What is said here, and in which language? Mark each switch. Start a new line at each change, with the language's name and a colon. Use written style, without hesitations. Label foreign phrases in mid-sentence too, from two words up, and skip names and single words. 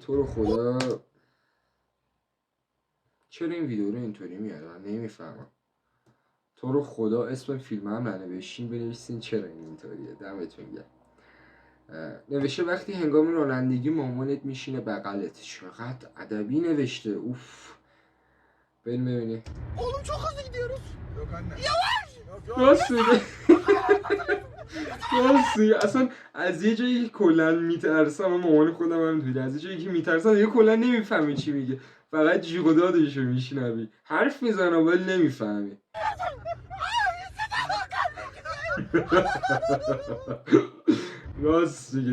Persian: تو رو خدا چرا این ویدیو رو اینطوری میاد؟ من نمیفهمم. تو رو خدا اسم فیلم هم ننوشین بنویسین چرا این اینطوریه. دمتون گرم. نوشته وقتی هنگام رانندگی مامانت میشینه بغلت. چقدر ادبی نوشته. اوف. بریم ببینیم.
Turkish: Oğlum çok hızlı gidiyoruz. Yok anne.
Persian: راست میگه. راست میگه. اصلا از یه جایی کلا میترسم. من مامان خودم هم دیدم از یه جایی که میترسم دیگه کلا نمیفهمی چی میگه، فقط جیغ و دادشو میشنوی. حرف میزنه ولی نمیفهمی. راست میگه.